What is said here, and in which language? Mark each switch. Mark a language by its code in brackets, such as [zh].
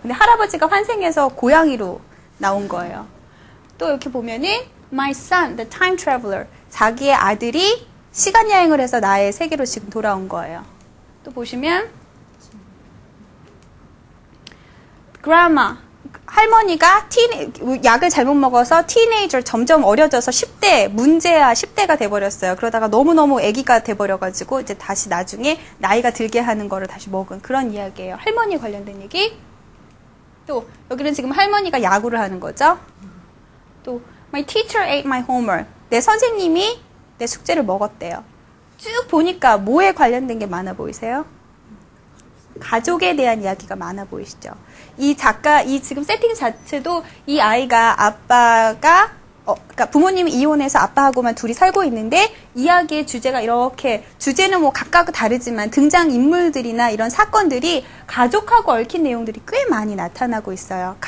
[ko] 근데 할아버지가 환생해서 고양이로 나온 거예요. 또 이렇게 보면은 [en] My son, the time traveler. [ko] 자기의 아들이 시간 여행을 해서 나의 세계로 지금 돌아온 거예요. 또 보시면 grandma. 할머니가 약을 잘못 먹어서 티네이저 점점 어려져서 10대, 문제야 10대가 돼버렸어요. 그러다가 너무너무 아기가 돼버려가지고 이제 다시 나중에 나이가 들게 하는 거를 다시 먹은 그런 이야기예요. 할머니 관련된 얘기. 또 여기는 지금 할머니가 야구를 하는 거죠. 또 [en] My teacher ate my homework. [ko] 내 선생님이 내 숙제를 먹었대요. 쭉 보니까 뭐에 관련된 게 많아 보이세요? 가족에 대한 이야기가 많아 보이시죠? 이 작가, 이 지금 세팅 자체도 이 아이가 아빠가, 그러니까 부모님이 이혼해서 아빠하고만 둘이 살고 있는데 이야기의 주제가 이렇게, 주제는 뭐 각각 다르지만 등장인물들이나 이런 사건들이 가족하고 얽힌 내용들이 꽤 많이 나타나고 있어요.